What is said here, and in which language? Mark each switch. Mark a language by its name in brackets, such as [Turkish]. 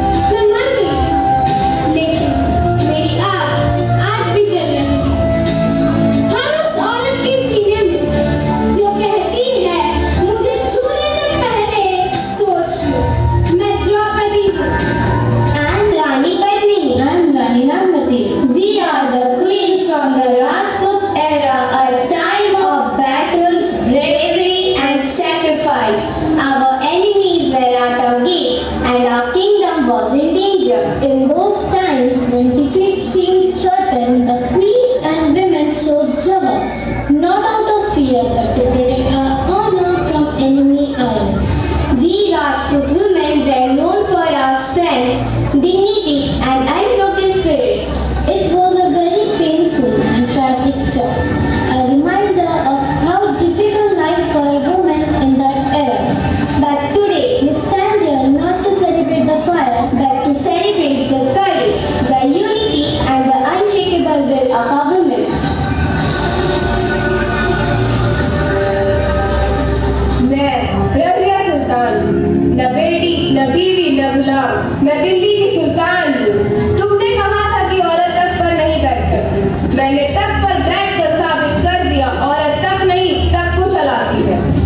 [Hindi] मैं मर गई थी, लेकिन मेरी आग आज भी जल रही है। हर उस औरत के सीने में जो कहती है, मुझे छूने से पहले सोच लो, मैं द्रौपदी हूँ। [English] I'm Rani Padmini. I'm Rani Nagmati. We are the queens from the Rajput era, a time of battles, bravery and sacrifice. Our enemies were at our gates and our kingdom was in danger. In those times when defeat seemed certain, the queens and women chose struggle, not out of fear but to protect our honor from enemy iron. We Rajput women were known for our strength, dignity and unbroken spirit. It was a very painful and tragic choice, a reminder of how difficult life for a woman in that era. But today we stand here not to celebrate the fire, but to celebrate the courage, the unity and the unshakable will of our women. [Hindi] मैं रबिया सुल्तान हूँ, न बेटी न बीवी न गुलाम, मैं दिल्ली की सुल्तान हूँ। तुमने कहा था कि औरत तख्त पर नहीं बैठ सकती, मैंने तख्त पर बैठकर साबित कर दिया, औरत तख्त नहीं तख्त को चलाती है।